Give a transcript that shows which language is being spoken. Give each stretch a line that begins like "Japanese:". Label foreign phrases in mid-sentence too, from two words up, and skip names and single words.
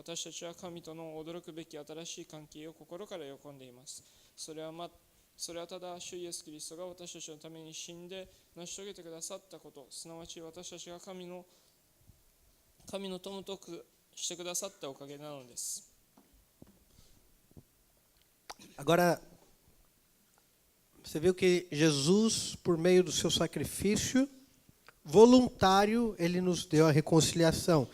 Japanese: 私たちは神との驚くべき新しい関係を心から喜んでいます。それはただ主イエスキリストが私たちのために死んで成し遂げてくださったこと、すなわち私たちが神の友としてくださったおかげなのです。
Portuguese: Agora, você viu que Jesus, por meio do seu sacrifício voluntário, ele nos deu a reconciliação.